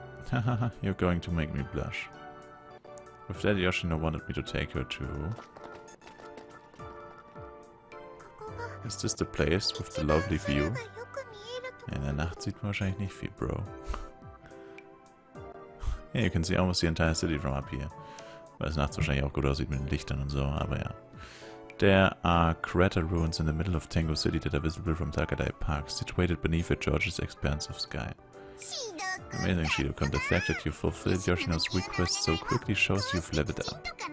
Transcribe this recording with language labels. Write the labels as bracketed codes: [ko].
[en] Hahaha, you're going to make me blush. With that, Yoshino wanted me to take her to... Is this the place with the lovely view? [de] In der Nacht sieht man wahrscheinlich nicht viel, Bro. [en] Yeah, you can see almost the entire city from up here. [de] Weil es nachts wahrscheinlich auch gut aussieht mit den Lichtern und so, aber ja. [en] There are crater ruins in the middle of Tango City that are visible from Takadai Park, situated beneath a gorgeous expanse of sky. Amazing, Shido-kun. The fact that you fulfilled Yoshino's request so quickly shows you've leveled up.